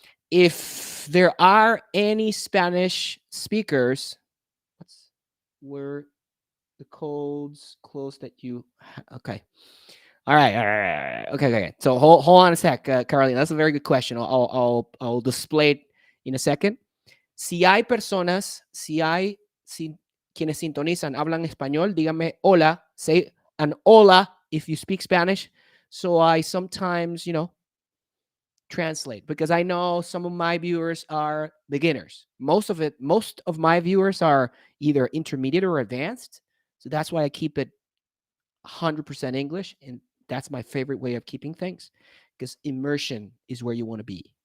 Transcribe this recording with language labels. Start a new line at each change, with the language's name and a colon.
English: If there are any Spanish speakers, what's where the codes close that you okay. All right. Okay. So hold on a sec, Carolina. That's a very good question. I'll display it in a second.
Spanish: Si quienes sintonizan hablan español, dígame hola.
English: Say an hola if you speak Spanish. So I sometimes, translate because I know some of my viewers are beginners. Most of my viewers are either intermediate or advanced. So that's why I keep it 100% English. And that's my favorite way of keeping things because immersion is where you want to be.